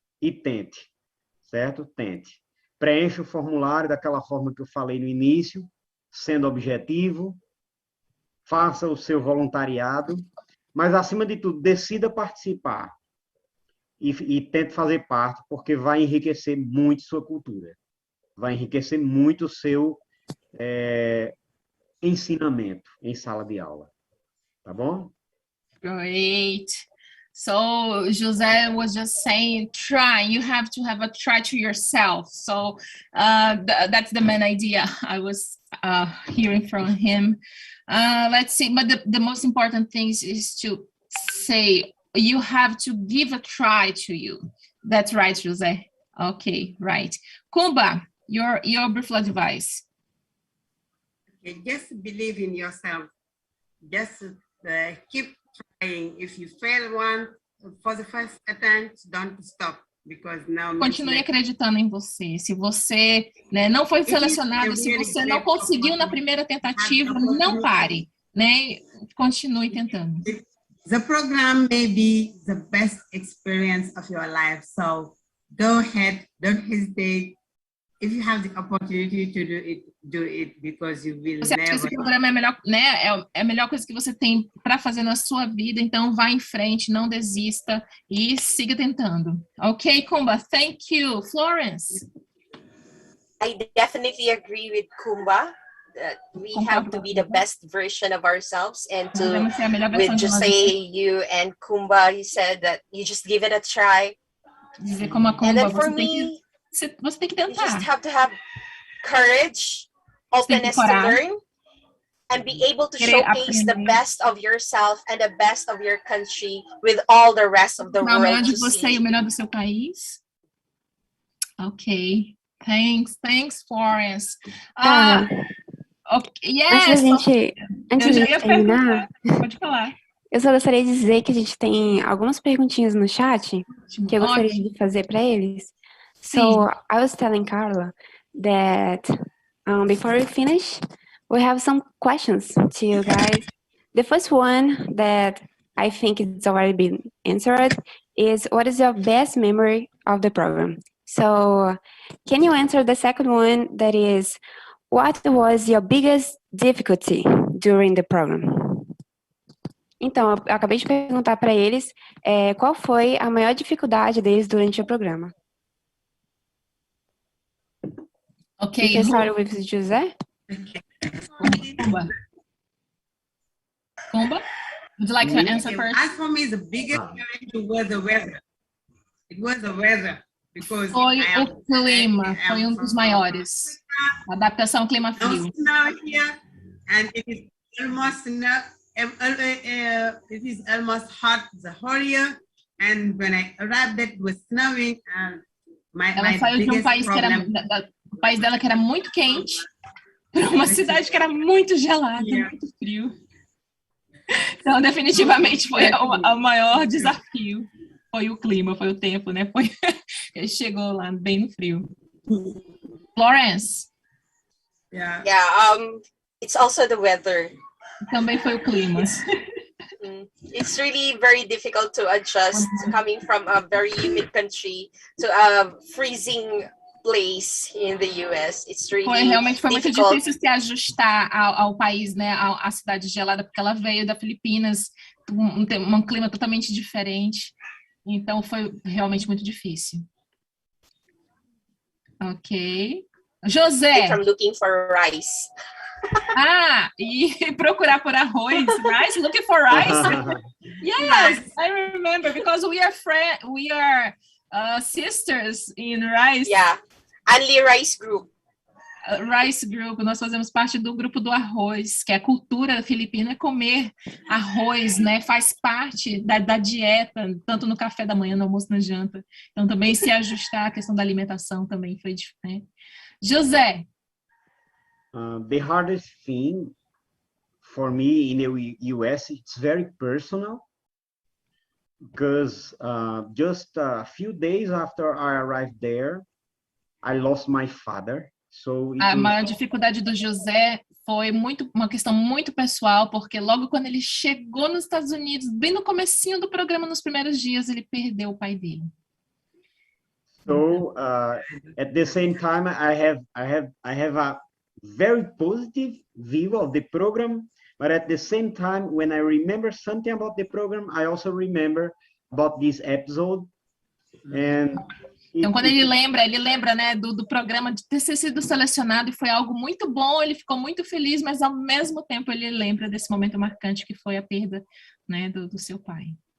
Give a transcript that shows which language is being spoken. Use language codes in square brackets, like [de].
[pt] E tente, certo? Tente. Preencha o formulário daquela forma que eu falei no início, sendo objetivo, faça o seu voluntariado, mas, acima de tudo, decida participar e tente fazer parte, porque vai enriquecer muito sua cultura, vai enriquecer muito o seu ensinamento em sala de aula. Tá bom? [en] Great. So José was just saying, try. You have to have a try to yourself. So that's the main idea I was hearing from him. Let's see. But the most important thing is to say you have to give a try to you. That's right, José. Okay, right. Kumba, your brief advice. Okay, just believe in yourself. Just keep trying. If you fail one for the first attempt, don't stop, because now [pt] continue acreditando em você. Se você, né, não foi selecionado, se você não conseguiu na primeira tentativa, não pare, né? Continue tentando. [en] The program may be the best experience of your life, so go ahead, don't hesitate. If you have the opportunity to do it, because you will [pt] você acha que esse programa é melhor, né? É a melhor coisa que você tem para fazer na sua vida, então vá em frente, não desista e siga tentando. [en] Ok, Kumba, thank you. Florence? I definitely agree with Kumba that we have to be the best version of ourselves, and with Jose, you and Kumba, you said that you just give it a try. [pt] Dizer como a Kumba, [en] and then for me, [pt] você tem que tentar. [en] You just have to have courage, openness to learn, and be able to showcase the best of yourself and the best of your country with all the rest of the world. [pt] O melhor de você e o melhor do seu país. [en] Ok. Thanks, Florence. Okay, yes. [pt] Antes de terminar, pode falar. Eu só gostaria de dizer que a gente tem algumas perguntinhas no chat que eu gostaria de fazer para eles. [en] So I was telling Carla that before we finish, we have some questions to you guys. The first one that I think it's already been answered is, what is your best memory of the program? So can you answer the second one, that is, what was your biggest difficulty during the program? [pt] Então, eu acabei de perguntar para eles qual foi a maior dificuldade deles durante o programa. [en] Okay. You can start with José. Kumba, would you like to answer first? As for me, the biggest challenge was the weather. It was the weather. Because [pt] foi o clima, foi dos maiores. A adaptação ao clima frio. [en] Here, and it is almost it is almost hot the whole year, and when I arrived, it was snowing, and [pt] ela saiu de um país que era o país dela que era muito quente para uma cidade que era muito gelada, muito frio. Então, definitivamente foi o maior desafio. Foi o clima, foi o tempo, né? Ele chegou lá bem no frio. Florence? [en] Yeah, it's also the weather. [pt] Também foi o clima. [en] It's really very difficult to adjust coming from a very humid country to a freezing place in the US. It's really [pt] realmente foi muito difícil se ajustar ao país, né? À cidade gelada, porque ela veio da Filipinas, um clima totalmente diferente. Então, foi realmente muito difícil. Ok. José. [en] I'm looking for rice. [pt] Ah, e procurar por arroz. [en] Rice? Looking for rice? Yes, I remember, because we are sisters in rice. Yeah, only rice group. [pt] Rice Group, nós fazemos parte do grupo do arroz, que é a cultura filipina, é comer arroz, né? Faz parte da dieta, tanto no café da manhã, no almoço, na janta. Então, também se ajustar à questão da alimentação também foi diferente. José. [en] The hardest thing for me in the US, it's very personal, because just a few days after I arrived there, I lost my father. [pt] A maior dificuldade do José foi uma questão muito pessoal, porque logo quando ele chegou nos Estados Unidos, bem no comecinho do programa, nos primeiros dias, ele perdeu o pai dele. [en] So, at the same time, I have a very positive view of the program, but at the same time, when I remember something about the program, I also remember about this episode. [pt] Então, quando ele lembra, né, do programa de ter sido selecionado, e foi algo muito bom, ele ficou muito feliz, mas ao mesmo tempo ele lembra desse momento marcante que foi a perda, né, do seu pai.